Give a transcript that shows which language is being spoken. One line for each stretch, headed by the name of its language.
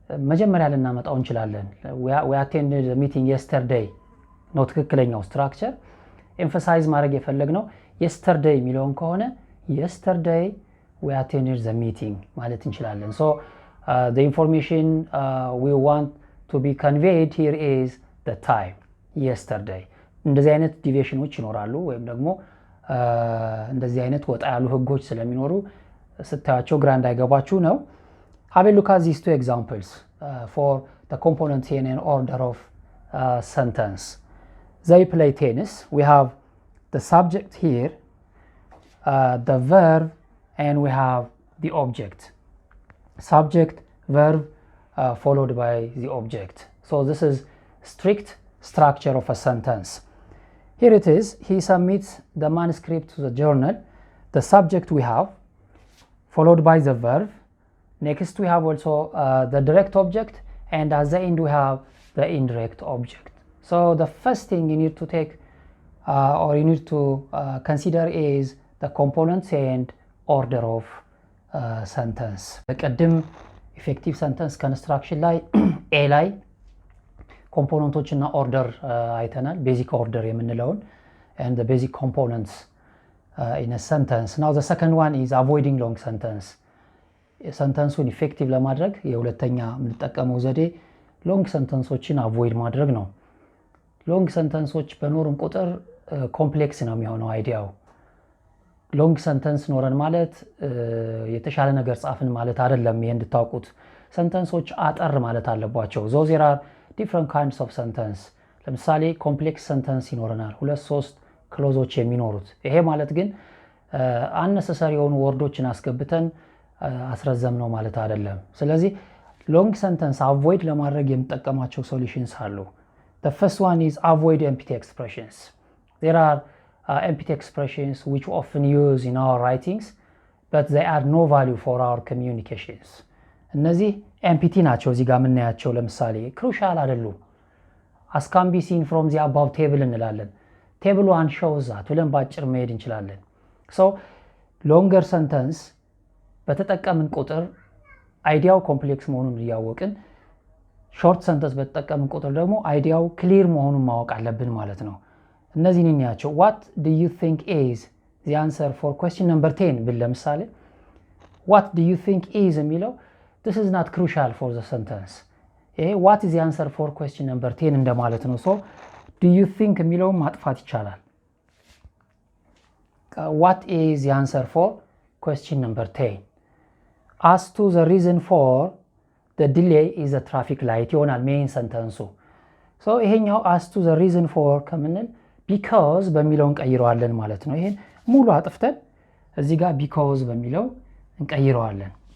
Amharic: መጀመሪያ ልናመጣው እንችላለን።
English: we attended the meeting yesterday
Amharic: ነው ትክክለኛው ስትራክቸር።
English: emphasize
Amharic: ማድረግ የፈለግነው
English: yesterday የሚለውን ከሆነ yesterday we attended the meeting ማለት እንችላለን። so the information we want to be conveyed here is the time, yesterday.
Amharic: እንደዚህ አይነት ዲቪዬሽኖች ይኖራሉ ወይም ደግሞ እንደዚህ አይነት ወጣ ያሉ ህጎች ስለሚኖሩ ስታያቸው ግራ እንዳይገባችሁ ነው።
English: have a look at these two examples for the components in an order of sentence. they play tennis. we have the subject here, the verb, and we have the object. subject, verb, followed by the object. so this is strict structure of a sentence. Here it is. He submits the manuscript to the journal. The subject we have, followed by the verb. Next we have also the direct object, and at the end we have the indirect object. So the first thing you need to take or you need to consider is the components and order of sentence. ቅድም effective sentence construction ላይ A ላይ components እና order
Amharic: አይተናል።
English: basic order የምንለውን and the basic components in a sentence. Now the second one is avoiding long sentence.
Amharic: sentenceን effective ለማድረግ የሁለተኛ የምንጠቀመው ዘዴ long sentenceዎችን avoid ማድረግ ነው። long sentenceዎች በኖርን ቁጥር ኮምፕሌክስ ነው የሚሆነው አይዲያው። long sentence ኖረን ማለት የተሻለ ነገር ጻፍን ማለት አይደለም። ይሄን እንድታውቁት sentenceዎች አጠር ማለት አለባቸው።
English: so there are different kinds of sentence.
Amharic: ለምሳሌ complex sentence ይኖረናል 2-3 ክሎዞች የሚኖሩት። ይሄ ማለት ግን unnecessary የሆኑ ወርዶችን አስገብተን አስረዘም ነው ማለት አይደለም። ስለዚህ ሎንግ ሰንተንስ አቮይድ ለማድረግ የምጠቀማቸው ሶሉሽንስ አሉ።
English: The first one is avoid empty expressions. There are empty expressions which often use in our writings, but they add no value for our communications.
Amharic: እነዚህ ኤምፒቲ ናቸው። እዚህ ጋር የምናያቸው ለምሳሌ ክሩሻል አይደሉም።
English: as can be seen from the above table
Amharic: እንላለን። ቴብል 1 shows that ብለን ባጭር መሄድ እንችላለን። so longer sentence በተጠቀምን ቁጥር አይዲያው ኮምፕሌክስ መሆኑን እያወቅን ሾርት ሰንተንስ በተጠቀምን ቁጥር ደግሞ አይዲያው ክሊር መሆኑን ማወቅ አለብን ማለት ነው። እነዚህን እንያቸው።
English: what do you think is the answer for question number 10 ብል ለምሳሌ what do you think is የሚለው this is not crucial for the sentence. ይሄ what is the answer for question number 10 እንደማለት ነው። so do you think
Amharic: የሚለው ማጥፋት ይቻላል።
English: what is the answer for question number 10? as to the reason for the delay is the traffic light ይሆናል ሜን ሰንተንሱ። so ይሄኛው as to the reason for ከምንል because በሚለው እንቀይረዋለን ማለት ነው።
Amharic: ይሄን ሙሉ አጥፍተን እዚህ ጋር because በሚለው እንቀይረዋለን።